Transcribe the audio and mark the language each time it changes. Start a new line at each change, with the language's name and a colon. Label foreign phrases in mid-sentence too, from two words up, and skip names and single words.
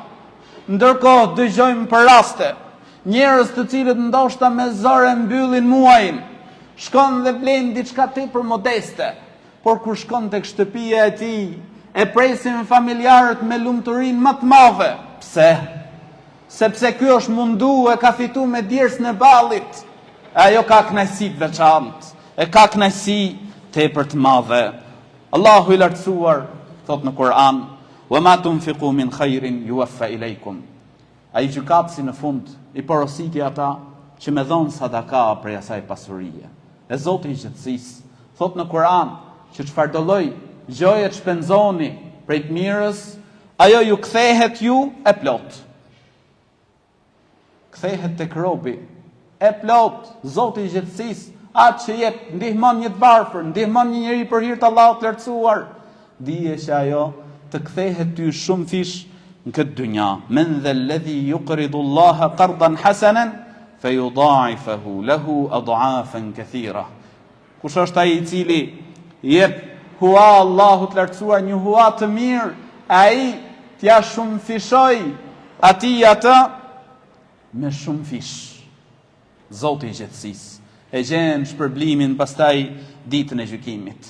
Albanian: Ndërkohë dëgjojmë për raste njerëz të cilët ndoshta me zore mbyllin muajin, shkon dhe blejnë diçka tepër modeste, por kur shkon tek shtëpia e tij, e presin familjarët me lumturinë më të madhe. Pse? Sepse ky është mundu e ka fitu me djers në ballit. Ajo ka kënaqësi të veçantë, e ka kënaqësi tepër të madhe. Allahu i lartësuar thot në Kur'an:
Arabic: "وما تنفقوا من خير يوف إليكم."
Albanian: Ai gjykatësi në fund i porositi ata që me dhon sadaka prej asaj pasurie. E Zoti i gjithësisë thot në Kur'an që çfarë do lloj gjoje të shpenzoni prej të mirës, ajo ju kthehet ju e plot. Kthehet tek robi e plot. Zoti i gjithësisë, atë që jep, ndihmon një të varfër, ndihmon një njeri për hir të Allahut të lartësuar, dije që ajo të kthehet ty shumë fish në këtë dynja.
Arabic: من ذا الذي يقرض الله قرضا حسنا فيضاعفه له أضعافا كثيرة.
Albanian: Kush është ai i cili jep hua Allahut të lartësuar një hua të mirë, ai t'ja shumë fishoj atij atë me shumë fish. Zoti i gjithësisë e gjen shpërblimin pastaj ditën e gjykimit.